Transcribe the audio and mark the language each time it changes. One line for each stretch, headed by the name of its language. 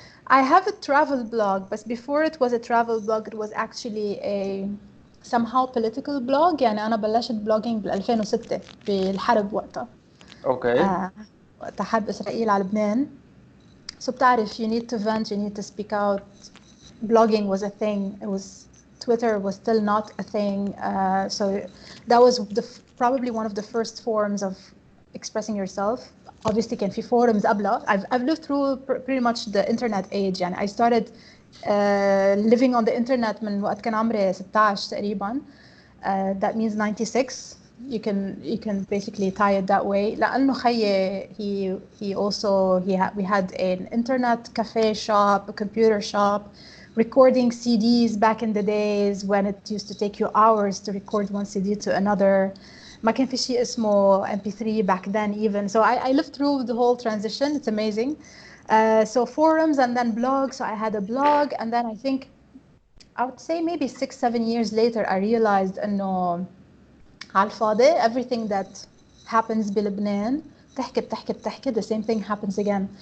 English: I have a travel blog, but before it was a travel blog, it was actually a somehow political blog.
Arabic: يعني أنا بلشت blogging بال 2006 بالحرب وقتها.
English: Okay.
Arabic: وقتها حرب إسرائيل على لبنان.
English: So بتعرف you need to vent, you need to speak out. Blogging was a thing. Twitter was still not a thing. So that was probably one of the first forms of expressing yourself. Obviously
Arabic: كان في forums قبلها.
English: I've lived through pretty much the internet age. يعني I started living on the internet
Arabic: من وقت كان عمري 16 تقريبا.
English: That means 96. You can basically tie it that way.
Arabic: لأنه خيي
English: we had an internet cafe shop, a computer shop, recording CDs back in the days when it used to take you hours to record one CD to another.
Arabic: ما كان في شيء اسمه MP3
English: back then even. So I lived through the whole transition. It's amazing. So forums and then blogs. So I had a blog, and then I think I would say maybe 6-7 years later I realized
Arabic: إنه على الفاضي
English: everything that happens
Arabic: بلبنان بتحكي
English: the same thing happens again.